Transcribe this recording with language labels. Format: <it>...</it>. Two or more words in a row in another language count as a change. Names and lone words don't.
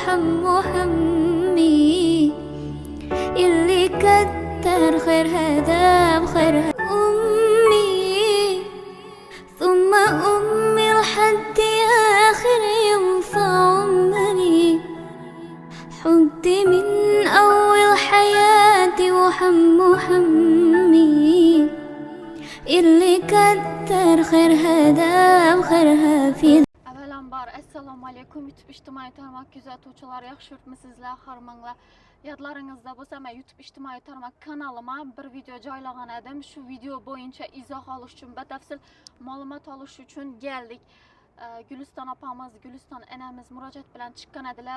<ar>وحمي اللي كتر خيرها دام خيرها ثم أمي لحد آخر يوم في عمري حبي من أول حياتي وحمي اللي كتر خيرها دام خيرها في</ar> <uz>Avvalambor</uz> <ar>السلام عليكم</ar> <uz>YouTube ijtimoiy tarmoq kuzatuvchilari, yaxshi yuribmisizlar, Harmanlar? Yodlaringizda bo'lsa, men YouTube ijtimoiy tarmoq kanalimga bir video joylagan edim. Shu video bo'yicha izoh olish uchun, batafsil ma'lumot olish uchun keldik. Güliston opamiz, Güliston enamiz murojaat bilan chiqqan edilar.</uz>